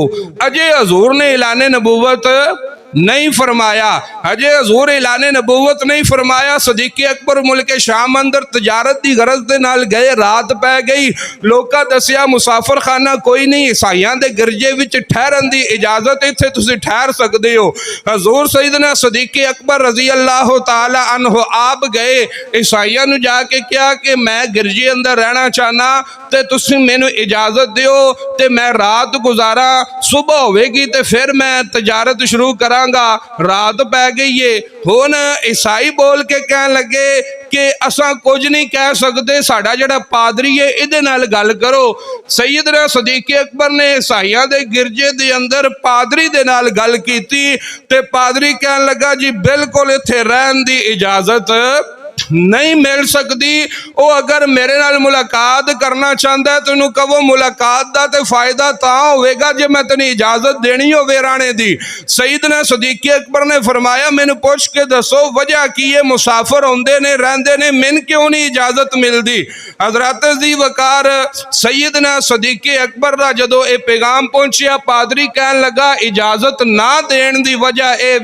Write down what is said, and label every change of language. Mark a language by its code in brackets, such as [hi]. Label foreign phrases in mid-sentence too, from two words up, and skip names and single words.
[pa] اجے حضور نے اعلان نبوت نہیں فرمایا، اجے حضور اعلان نبوت نہیں فرمایا. صدیق اکبر ملک شام اندر تجارت کی غرض کے نال گئے، رات پے گئی. لوکاں دسیا مسافر خانہ کوئی نہیں، عیسائیاں دے گرجے وچ ٹھہرن کی اجازت، اتھے تسی ٹھہر سکتے ہو. حضور سیدنا صدیق اکبر [ar] رضي الله تعالى عنه [pa] آپ گئے، عیسائیاں نوں جا کے کہا کہ میں گرجے اندر رہنا چاہنا تے تسی مینوں اجازت دیو تے میں رات گزاراں، صبح ہووے گی تے فیر میں تجارت شروع کراں. رات پے گئی ہے، ہن عیسائی بول کے کہن لگے کہ اساں کجھ نہیں کہہ سکتے، ساڈا جیہڑا پادری ہے ایہدے نال گل کرو. سیدنا صدیق اکبر نے عیسائیاں دے گرجے دے اندر پادری دے نال گل کیتی تے پادری کہن لگا جی بالکل اتھے رہن دی اجازت نہیں مل سکتی. او اگر میرے نال ملاقات کرنا چاہتا ہے تو ایہنوں کہو ملاقات کا تو فائدہ تاں ہووے گا جے میں تینوں اجازت دینی ہووے رانے دی. سیدنا صدیق اکبر نے فرمایا مینوں پچھ کے دسو وجہ کی ہے، مسافر آؤندے نے رہندے نے، مینوں کیوں نہیں اجازت ملتی. حضرت دی وقار سیدنا صدیق اکبر کا جدوں یہ پیغام پہنچیا، پادری کہن لگا اجازت نہ دین دی وجہ اے